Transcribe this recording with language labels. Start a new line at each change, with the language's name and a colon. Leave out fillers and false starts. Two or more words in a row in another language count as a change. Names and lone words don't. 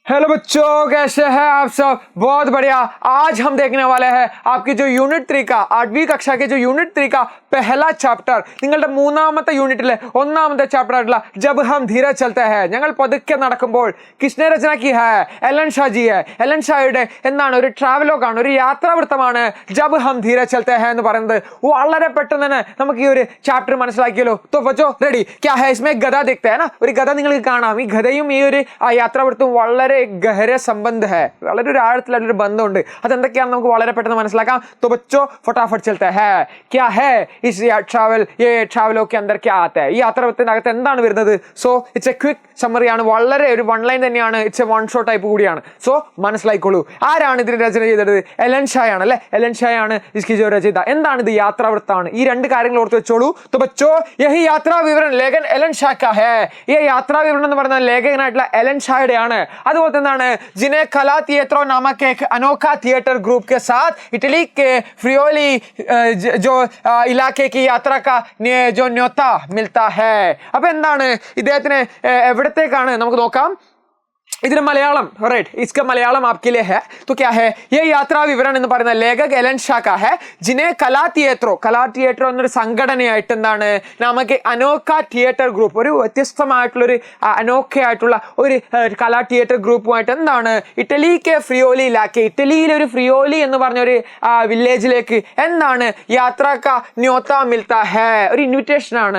Hindi: हेलो बच्चों, कैसे हैं आप सब? बहुत बढ़िया। आज हम देखने वाले हैं आपकी जो യൂണിറ്റ് 3 का 8वीं कक्षा के जो യൂണിറ്റ് 3 का पहला
Malayalam: ചാപ്റ്റർ നിങ്ങളുടെ മൂന്നാമത്തെ യൂണിറ്റിലെ ഒന്നാമത്തെ ചാപ്റ്റർ ആയിട്ടുള്ള
Hindi: जब हम धीरे चलते हैं
Malayalam: ഞങ്ങൾ പതുക്കെ നടക്കുമ്പോൾ
Hindi: किसने रचना की है एलन शाह जी है।
Malayalam: एलन ഷായുടെ എന്താണ് ഒരു ട്രാവലോഗാണ്, ഒരു യാത്രാവൃത്തമാണ്
Hindi: जब हम धीरे चलते हैं
Malayalam: എന്ന് പറയുന്നത്। വളരെ പെട്ടെന്ന് തന്നെ നമുക്ക് ഈ ഒരു ചാപ്റ്റർ മനസ്സിലാക്കിയല്ലോ।
Hindi: तो बच्चों रेडी क्या है इसमें गधा देखते हैं ना,
Malayalam: ഒരു ഗധ നിങ്ങൾക്ക് കാണാം। ഈ ഗധയും ഈ ഒരു യാത്രാവൃത്തവും വളരെ
Hindi: गहरे संबंध है,
Malayalam: വളരെ ഒരു ആഴത്തിലുള്ള ഒരു ബന്ധമുണ്ട്। അതെന്തൊക്കെയാണ് നമുക്ക് വളരെ പെട്ടെന്ന് മനസ്സിലാക്കാം।
Hindi: तो बच्चों फटाफट चलते हैं क्या है इस ट्रैवल, ये ट्रैवलों के अंदर क्या आता है,
Malayalam: ഈ യാത്രാവൃത്തത്തിനകത്ത് എന്താണ് വരുന്നത്।
English: So it's a quick summary
Malayalam: ആണ്, വളരെ ഒരു
English: one line
Malayalam: തന്നെയാണ്,
English: it's a one shot type
Malayalam: കൂടിയാണ്। സോ മനസ്സിലായിക്കോളൂ ആരാണ് ഇതിന് രചന ചെയ്തത്? എലൻ ഷാ ആണ് അല്ലേ, എലൻ ഷാ ആണ്
Hindi: इसकी जो
Malayalam: രചയിത। എന്താണ് ഇത്? യാത്രാവൃത്തമാണ്। ഈ രണ്ട് കാര്യങ്ങൾ ഓർത്ത് വെച്ചോളൂ।
Hindi: तो बच्चों यही यात्रा विवरण लेखन एलन शाह का है।
Malayalam: ഈ യാത്രാ വിവരണം എന്ന് പറയുന്ന ലേഖകനായിട്ടുള്ള എലൻ ഷായുടെയാണ്। അതുപോലെ തന്നെയാണ്
Hindi: जिन्हें कला थिएटर नामक एक अनोखा थिएटर ग्रुप के साथ इटली के फ्रियोली जो इलाके की यात्रा का जो न्योता मिलता है।
Malayalam: അപ്പോൾ എന്താണ് ഇദ്ദേഹത്തിന് എവിടത്തേക്കാണ് നമുക്ക് നോക്കാം।
Hindi: इधर मलयालम राइट, इसका मलयालम आपके लिए है। तो क्या है ये यात्रा विवरण
Malayalam: എന്ന് പറയുന്ന ലേഖക എലൻ ഷാ
Hindi: का है जिन्हें कला थिएटर
Malayalam: എന്നൊരു സംഘടനയായിട്ട് എന്താണ് നമുക്ക് അനോഖ തിയേറ്റർ ഗ്രൂപ്പ്, ഒരു വ്യത്യസ്തമായിട്ടുള്ള ഒരു അനോഖയായിട്ടുള്ള ഒരു കലാ തിയേറ്റർ ഗ്രൂപ്പുമായിട്ട് എന്താണ് ഇറ്റലിക്ക് ഫ്രിയോലി ഇലാക്കെ, ഇറ്റലിയിലെ ഒരു ഫ്രിയോലി എന്ന് പറഞ്ഞ ഒരു വില്ലേജിലേക്ക് എന്താണ് യാത്രക്ക
Hindi: न्योता मिलता है,
Malayalam: ഒരു ഇൻവിറ്റേഷൻ ആണ്।